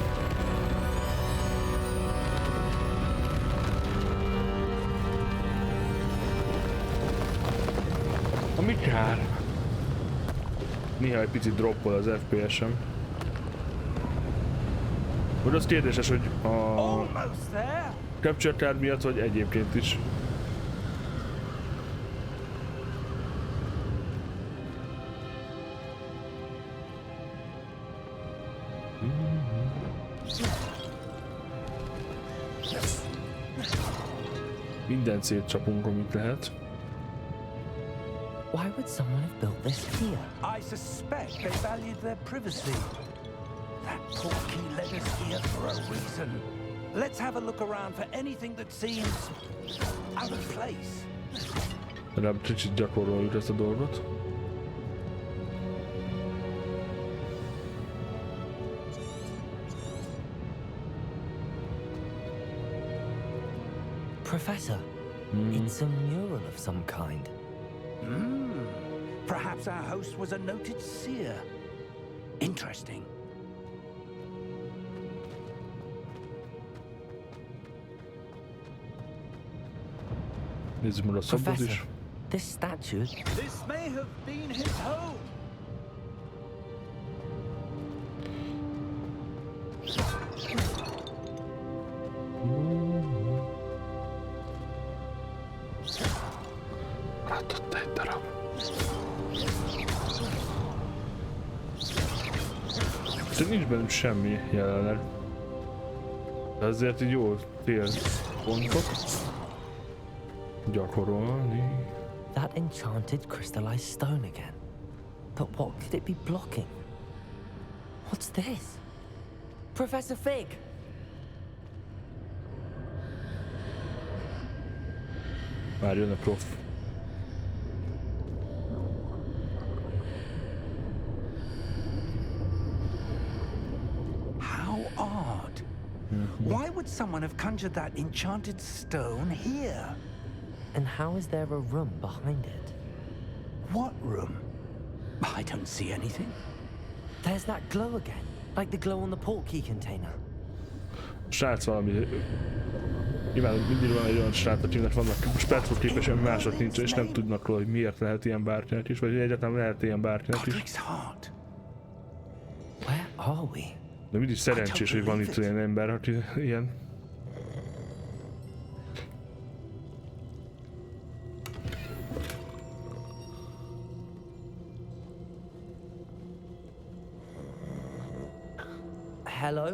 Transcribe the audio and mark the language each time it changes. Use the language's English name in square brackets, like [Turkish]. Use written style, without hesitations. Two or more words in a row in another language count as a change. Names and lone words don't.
[Hungarian] Ami kár. Néha egy picit droppol az FPS-em. Vagy az kérdéses, hogy a [English] capture card [Hungarian] miatt, vagy egyébként is. Mindent szétcsapunk, amit lehet. [English] Why would someone have built this here? I suspect they valued their privacy. That portkey led us here for a reason. Let's have a look around for anything that seems out of place. [Hungarian] Legalább kicsit gyakoroljuk ezt a dolgot. [English] Professor, it's a mural of some kind. Perhaps our host was a noted seer. Interesting. [Hungarian] Nézzük meg a szobot is. [English] This statue. This may have been his home. [Hungarian] Látott egy darab. De nincs bennünk semmi jelenleg. De azért így jó célpontok gyakorolni. [English] That enchanted crystallized stone again. But what could it be blocking? What's this? Professor Fig! [Hungarian] Már jön a prof. [English] How odd. Why would someone have conjured that enchanted stone here? And how is there a room behind it? What room? I don't see anything. There's that glow again, like the glow on the portkey container. [Hungarian] Srác valami... Nyilván mindig van egy olyan srác, akinek vannak spektroképesen, mások nincs, és nem tudnak róla, hogy miért lehet ilyen bárkinek is, vagy egyáltalán lehet ilyen bárkinek is. [English] Godric's heart. Where are we? [Hungarian] De mindig szerencsés, hogy van itt olyan ember, aki ilyen. [English] Hello?